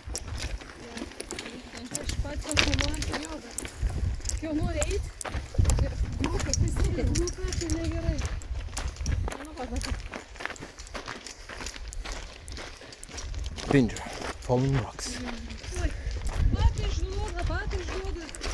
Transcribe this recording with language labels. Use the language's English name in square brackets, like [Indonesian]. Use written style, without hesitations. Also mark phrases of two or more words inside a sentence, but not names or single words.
[Lithuanian] Aš pats kovoju ant jogą. Jau nori eit ir grupė prisidė. Grupė tai negerai. Nu, va, va. [English] Danger. Falling rocks. [Lithuanian] Batai žluga, batai žluga.